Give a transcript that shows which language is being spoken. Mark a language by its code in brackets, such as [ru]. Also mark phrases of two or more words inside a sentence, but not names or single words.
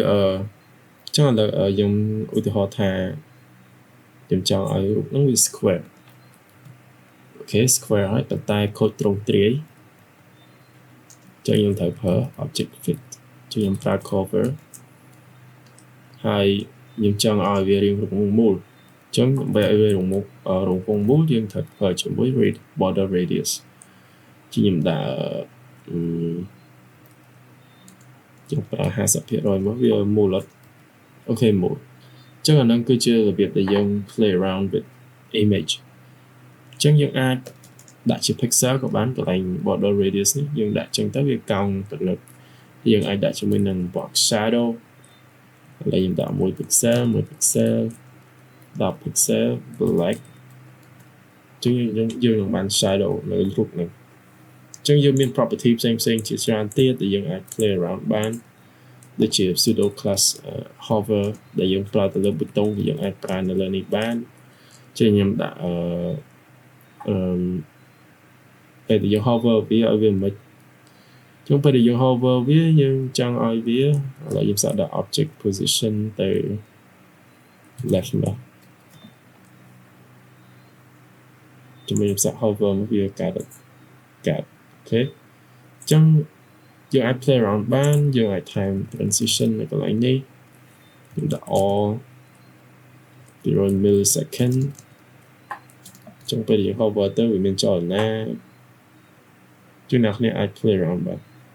[km] ខ្ញុំឧទាហរណ៍ថាខ្ញុំចង់ឲ្យរូបហ្នឹងវា square អូខេ square ហើយប៉ុន្តែខូចត្រង់ទ្រាយអញ្ចឹងខ្ញុំត្រូវប្រើ [en] object fit [km] ខ្ញុំប្រើ cover ហើយខ្ញុំចង់ឲ្យវារាងរង្វង់មូលអញ្ចឹងដើម្បីឲ្យវារង្វង់មូលយើងត្រូវប្រើជាមួយ [en] border radius [km] ខ្ញុំដាក់ ខ្ញុំប្រើ 50% មកវាមូលអត់អូខេមូលអញ្ចឹងអាហ្នឹងគឺជារបៀបដែលយើង [en] play around with image [km] អញ្ចឹងយើងអាចដាក់ជា pixel ក៏បានកន្លែង [en] border radius [km] នេះយើងដាក់អញ្ចឹងទៅវាកោងទៅលើយើងអាចដាក់ជាមួយនឹង [en] box shadow [km] ឥឡូវខ្ញុំដាក់1 pixel [en] 10 pixel black [km] អញ្ចឹងយើងនឹងបាន shadow នៅរូបហ្នឹងអញ្ចឹងយើងមាន property ផ្សេងជាច្រើនទៀតដែលយើងអាច [en] play around [km] បានដូចជា [en] pseudo class hover [km] ដែលយើងប្រើទៅលើប៊ូតុងយើងអាចប្រើនៅលើនេះបានអញ្ចឹងខ្ញុំដាក់ ពេលដែលយើង hover វាឲ្យវាមិនចឹងពេលដែលយើង hover វាយើងចង់ឲ្យវាឥឡូវយើងសាកដាក់ [en] object position [km] ទៅ left មក ជាមួយខ្ញុំសាក hover មកវាកាត់អូខេអញ្ចឹងយើងអាច [en] play around [km] បានយើងអាចថែម transition នៅកន្លែងនេះខ្ញុំដាក់ all 0 millisecond អញ្ចឹងពេលយើង hover ទៅវាមានចលនាជួនអ្នកគ្នាអាច [en] play around [km] បាន